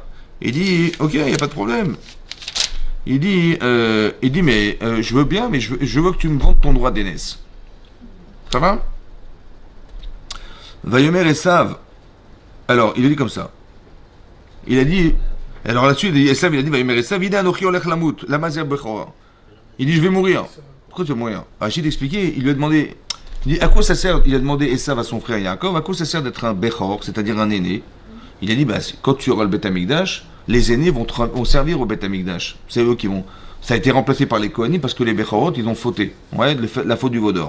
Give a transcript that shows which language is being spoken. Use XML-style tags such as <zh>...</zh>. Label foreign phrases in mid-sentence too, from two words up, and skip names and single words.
<fr>Il dit, ok, il n'y a pas de problème. Il dit, mais je veux bien, mais je veux que tu me vendes ton droit d'aînesse. Ça va?</fr> <he>ויאמר את עשו.</he> <fr>Alors, il a dit comme ça. Il a dit, alors là-dessus, Esav, il a dit,</fr> <he>ויאמר את עשו, אנכי הולך למות, למה זה בכורה.</he> <fr>Il dit, je vais mourir. Pourquoi tu vas mourir? Rachid expliqué, il lui a demandé, il dit, à quoi ça sert? Il a demandé Esav à son frère Yaakov, à quoi ça sert d'être un bechor, c'est-à-dire un aîné? Il a dit, bah, quand tu auras le</fr> <he>בית המקדש,</he> <fr>les aînés vont servir au</fr> <he>בית המקדש.</he> <fr>C'est eux qui vont. Ça a été remplacé par les Kohanim parce que les Bechorot, ils ont fauté. Ouais, la faute du veau d'or.</fr>